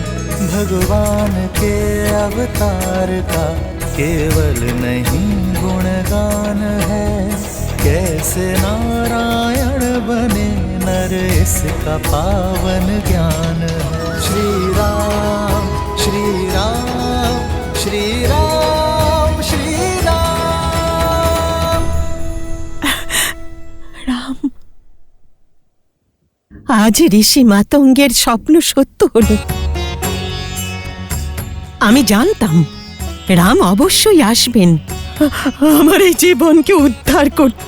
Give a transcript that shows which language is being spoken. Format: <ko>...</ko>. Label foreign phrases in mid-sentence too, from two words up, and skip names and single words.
<hi>भगवान के अवतार का केवल नहीं गुणगान है, कैसे नारायण बने नर इसका पावन ज्ञान है। श्री राम श्री राम श्री राम श्री राम</hi> <bn>রাম। আজ ঋষি মাতঙ্গের স্বপ্ন সত্য হলো। আমি জানতাম রাম অবশ্যই আসবেন আমার এই জীবনকে উদ্ধার করতে।</bn>